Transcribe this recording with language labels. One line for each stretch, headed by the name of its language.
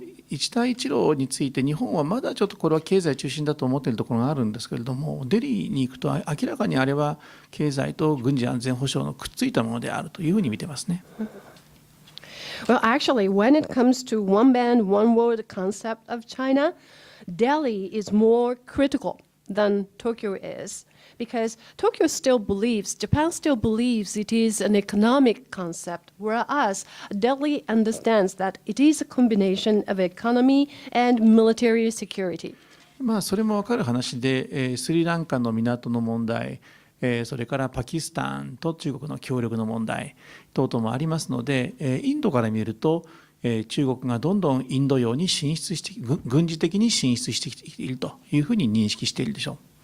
Japanese: 一帯一路について日本はまだちょっとこれは経済中心だと思っているところがあるんですけれども、デリーに行くと明らかにあれは経済と軍事安全保障のくっついたものであるというふうに見てますね。
English: Well, actually, when it comes to one band, one road concept of China, Delhi is more critical than Tokyo is, because Tokyo still believes, Japan still believes it is an economic concept, whereas Delhi understands that it is a combination of economy and military security.
Japanese: それも分かる話で、スリランカの港の問題、それからパキスタンと中国の協力の問題等々もありますので、インドから見ると、中国がどんどんインド洋に進出して軍事的に進出してきているというふうに認識しているでしょう。